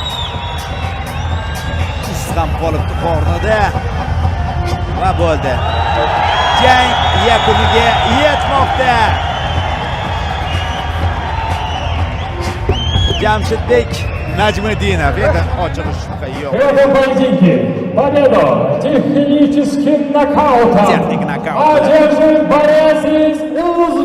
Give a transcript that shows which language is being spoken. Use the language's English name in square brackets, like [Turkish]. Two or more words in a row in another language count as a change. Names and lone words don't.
[Uzbek] Is ham qolibdi qornida. Va bo'ldi. Jang yakuniga yetmoqda. Jamshidbek Najmiddinov endi ochig'i shubha yo'q. [Russian] В этом поединке победу техническим нокаутом Техник нокаут. одержит борец из